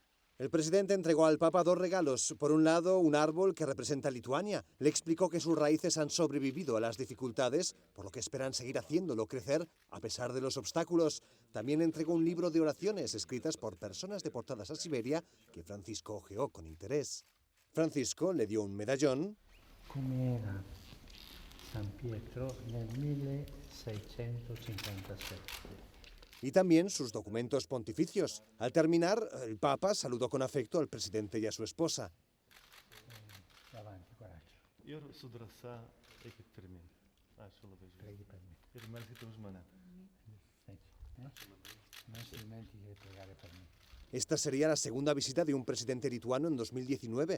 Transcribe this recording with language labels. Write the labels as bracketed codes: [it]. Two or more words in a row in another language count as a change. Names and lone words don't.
[es] El presidente entregó al Papa 2 regalos. Por un lado, un árbol que representa a Lituania. Le explicó que sus raíces han sobrevivido a las dificultades, por lo que esperan seguir haciéndolo crecer a pesar de los obstáculos. También entregó un libro de oraciones escritas por personas deportadas a Siberia que Francisco hojeó con interés. Francisco le dio un medallón. [it] Come era San Pietro nel 1657. [es] Y también sus documentos pontificios. Al terminar, el Papa saludó con afecto al presidente y a su esposa. Esta sería la segunda visita de un presidente lituano en 2019.